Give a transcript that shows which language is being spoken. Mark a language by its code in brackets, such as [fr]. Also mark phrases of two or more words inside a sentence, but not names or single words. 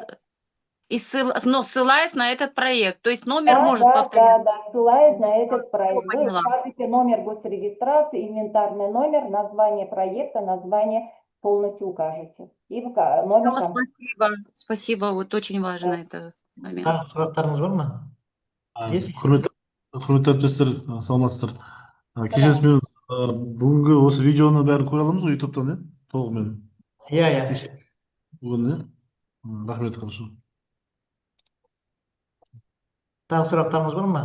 [ru] Но ссылаясь на этот проект, то есть номер может повторяться. Да, ссылаясь на этот проект. Вы Поняла. укажете номер госрегистрации, инвентарный номер, название проекта, название полностью укажете. И номер Всё, там. спасибо, вот очень важно это момент. [kk] Сұрақтарыңыз бар ма? Есть? Құрметті әріптестер, саламатсыздар. Кешіріңіз, мен бүгінгі осы видеоны бәрін көре аламыз ғой ютубтан, иә? Толығымен. Иә. Бүгін, иә? Рахмет, хорошо. Тағы сұрақтарыңыз бар ма?